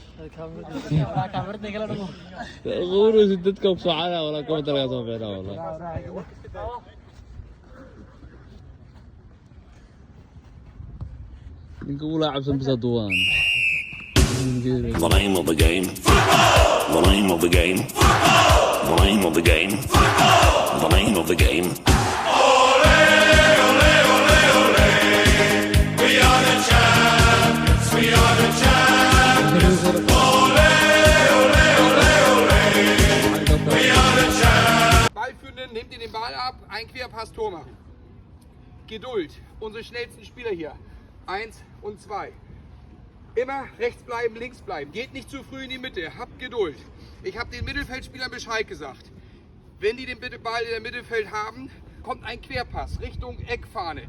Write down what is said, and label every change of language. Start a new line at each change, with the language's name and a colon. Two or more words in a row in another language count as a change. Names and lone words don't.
English: غورس انت تكوب صعالة ولا كم ترى صوفينا والله نقول لاعب سمسة دوان. The name of the game. The name of the game. The name of the game. The name of the game.
Spanish: Ole, ole, ole, ole.
English: We are the champions. We are the champions.
Spanish: Ole, ole, ole, ole.
English: We are the champions.
German: Ballführenden, nehmt ihr den Ball ab, ein Querpass, Tor machen. Geduld, unsere schnellsten Spieler hier. 1 und 2. Immer rechts bleiben, links bleiben. Geht nicht zu früh in die Mitte. Habt Geduld. Ich habe den Mittelfeldspielern Bescheid gesagt. Wenn die den Ball in der Mittelfeld haben, kommt ein Querpass Richtung Eckfahne.